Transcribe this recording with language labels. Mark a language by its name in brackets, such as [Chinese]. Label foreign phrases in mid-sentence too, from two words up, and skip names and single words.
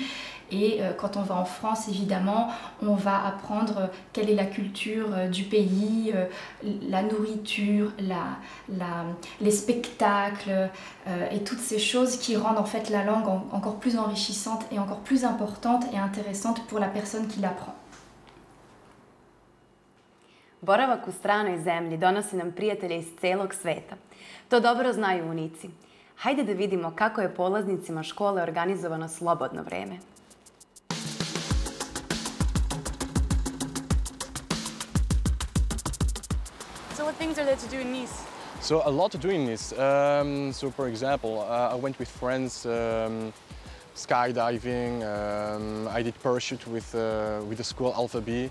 [French] Et quand on va en France, évidemment, on va apprendre quelle est la culture du pays, la nourriture, les spectacles et toutes ces choses qui rendent en fait la langue encore plus enrichissante et encore plus importante et intéressante pour la personne qui l'apprend. [Serbian] Boravak u stranoj zemlji donosi nam prijatelje iz celog sveta. To dobro znaju unici. Hajde da vidimo kako je polaznicima škole organizovano slobodno vreme. [English] So what things are there to do in Nice? So a lot to do in Nice. So for example, I went with friends skydiving. I did parachute with the school Alpha B.